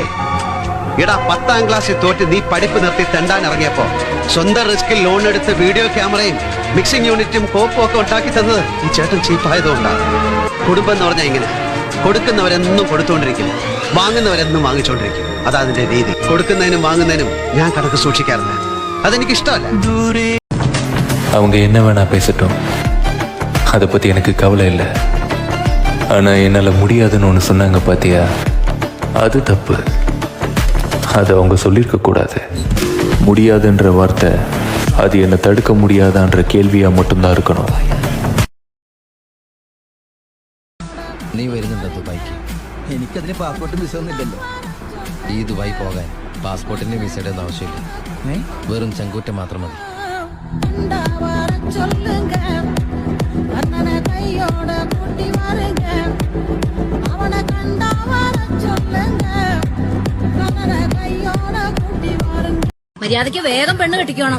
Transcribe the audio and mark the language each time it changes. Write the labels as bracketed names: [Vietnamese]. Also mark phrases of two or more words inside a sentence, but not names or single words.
[Malayalam] എടാ 10ാം ക്ലാസ്സിൽ തോറ്റ് നീ പഠിപ്പ് നിർത്തി തെണ്ടാൻ ഇറങ്ങിയപ്പോ സ്വന്തം റിസ്കിൽ ലോൺ എടുത്ത് വീഡിയോ ക്യാമറയും മിക്സിംഗ് യൂണിറ്റും കോപ്പും ഒക്കെ ഉണ്ടാക്കി തന്നത് ഈ ചേട്ടൻ ചീപ്പായതുകൊണ്ടാണ്. കുടുംബം എന്ന് പറഞ്ഞാൽ ഇങ്ങനെ, കൊടുക്കുന്നവരെന്നും കൊടുത്തുകൊണ്ടിരിക്കും, വാങ്ങുന്നവരെന്നും വാങ്ങിച്ചുകൊണ്ടിരിക്കും. അതാ അതിന്റെ രീതി. കൊടുക്കുന്നതിനും വാങ്ങുന്നതിനും ഞാൻ കണക്ക് സൂക്ഷിക്കാറില്ല. അതെനിക്ക് ഇഷ്ടമല്ല. [Tamil] அவங்க என்ன வேணா பேசட்டும், அதை பத்தி எனக்கு கவலை இல்லை. ஆனா என்னால முடியாதுன்னு ஒன்று சொன்னாங்க பாத்தியா, அது தப்பு. அதை அவங்க சொல்லியிருக்க கூடாது. முடியாதுன்ற வார்த்தை அது என்னை தடுக்க முடியாதான்ற கேள்வியா மட்டும்தான் இருக்கணும். [Malayalam] നീ വരുന്നുണ്ടോ ദുബായിക്ക്? എനിക്കതിന് പാസ്പോർട്ടും വിസ ഒന്നും ഇല്ലല്ലോ. ഈ ദുബായ് പോകാൻ പാസ്പോർട്ടിന്റെ വിസയുടെ ഒന്നും ആവശ്യമില്ല. വെറും ചെങ്കൂറ്റ മാത്രം മതി. മര്യാദയ്ക്ക് വേഗം പെണ്ണ് കെട്ടിക്കോണം.